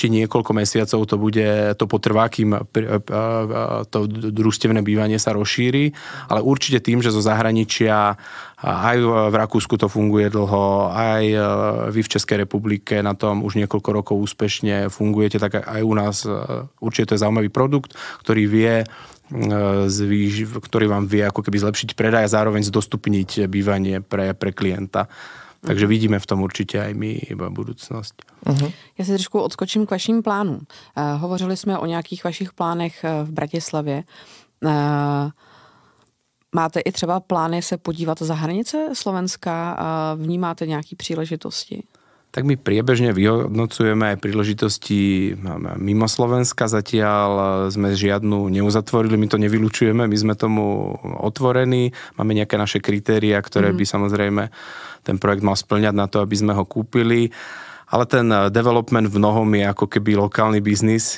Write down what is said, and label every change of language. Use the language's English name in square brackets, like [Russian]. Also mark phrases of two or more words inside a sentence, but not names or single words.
[Slovak] niekoľko mesiacov to potrvá, kým to družstevné bývanie sa rozšíri, ale určite tým, že zo zahraničia aj v Rakúsku to funguje dlho, aj vy v Českej republike na tom už niekoľko rokov úspešne fungujete, tak aj u nás určite to je zaujímavý produkt, ktorý vám vie ako keby zlepšiť predaj a zároveň zdostupniť bývanie pre klienta. Takže vidíme v tom určitě aj my iba budoucnost. [Czech] Já si trošku odskočím k vašim plánům. Hovořili jsme o nějakých vašich plánech v Bratislavě. Máte i třeba plány se podívat za hranice Slovenska? Vnímáte nějaké příležitosti? [Slovak] Tak my priebežne vyhodnocujeme aj príležitosti mimo Slovenska. Zatiaľ sme žiadnu neuzatvorili, my to nevylučujeme, my sme tomu otvorení. Máme nejaké naše kritéria, ktoré by samozrejme ten projekt mal spĺňať na to, aby sme ho kúpili. Ale ten development v mnohom je ako keby lokálny biznis.